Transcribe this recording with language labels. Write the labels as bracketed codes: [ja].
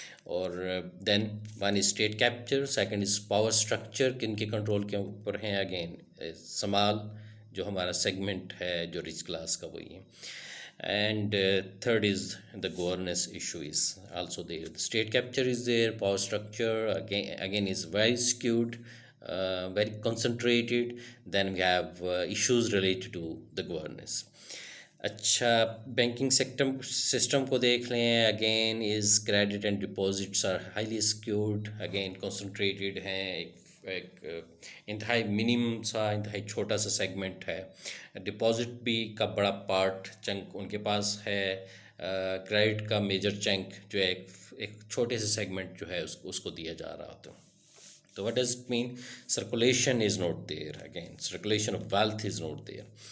[ur] اور [en] then one is state capture, second is power structure [ur] کن کے کنٹرول کے اوپر ہیں, اگین سمال جو ہمارا سیگمنٹ ہے جو رچ کلاس کا وہی ہے. [en] And third is the governance issue is also there. State capture is there, power structure again is very skewed, very concentrated. Then we have issues related to the governance. [ur] اچھا, banking system کو دیکھ لیں, [en] again is credit and deposits are highly skewed, [ur] again concentrated ہیں, ایک انتہائی minimum سا انتہائی چھوٹا سا سیگمنٹ ہے. ڈپازٹ بھی کا بڑا پارٹ چنک ان کے پاس ہے, کریڈٹ کا میجر چنک جو ہے ایک چھوٹے سے سیگمنٹ جو ہے اس کو دیا جا رہا ہوتا. [en] تو what does it mean? Circulation is not there. Again, circulation of wealth is not there.